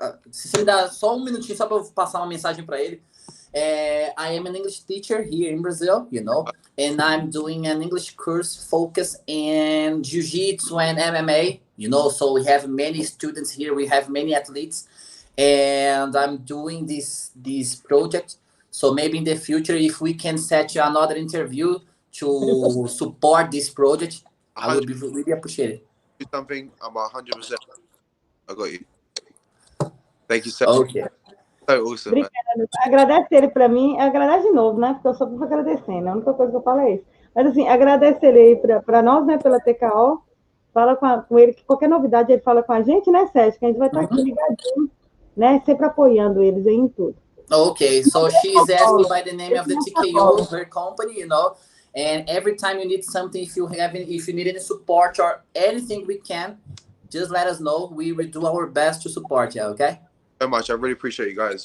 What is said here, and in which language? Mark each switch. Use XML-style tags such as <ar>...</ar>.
<pt>Se você me dá só um minutinho só para eu passar uma mensagem para ele.</pt> <en>I am an English teacher here in Brazil, you know, and I'm doing an English course focused in Jiu-Jitsu and MMA, you know, so we have many students here, we have many athletes, and I'm doing this project. So maybe in the future, if we can set another interview to support this project, I would be really appreciated. Do something, I'm 100%. I got you. Thank you so much. Okay. So awesome, man.</en> <pt>Agradece ele para mim, agradece de novo, né? Porque eu só fico agradecendo, a única coisa que eu falo é isso. Mas assim, agradece ele aí para nós, né? Pela TKO, fala com ele que qualquer novidade ele fala com a gente, né, Sérgio? Que a gente vai estar aqui ligadinho, né? Sempre apoiando eles aí em tudo.</pt> <en>Okay, so she's asking by the name of the TKO, her company, you know, and every time you need something, if you need any support or anything we can, just let us know. We will do our best to support you, okay? So much. I really appreciate you guys.</en>